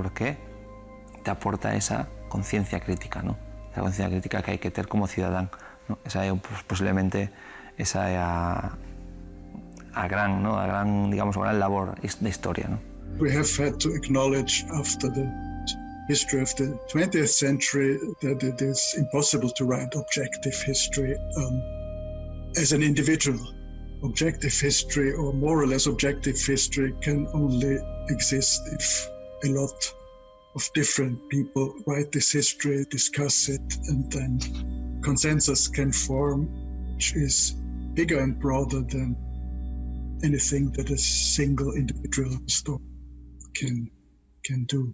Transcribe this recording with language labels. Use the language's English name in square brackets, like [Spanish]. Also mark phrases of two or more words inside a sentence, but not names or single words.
[Spanish] Porque te aporta esa conciencia crítica, ¿no? [Galician] Esa conciencia crítica que hai que ter como cidadán, ¿no? Esa é posiblemente esa é a gran, ¿no? A gran, digamos, a gran labor de historia, ¿no? [English] We have had to acknowledge after the history of the 20th century that it is impossible to write objective history as an individual. Objective history, or more or less objective history, can only exist if a lot of different people write this history, discuss it, and then consensus can form, which is bigger and broader than anything that a single individual story can do.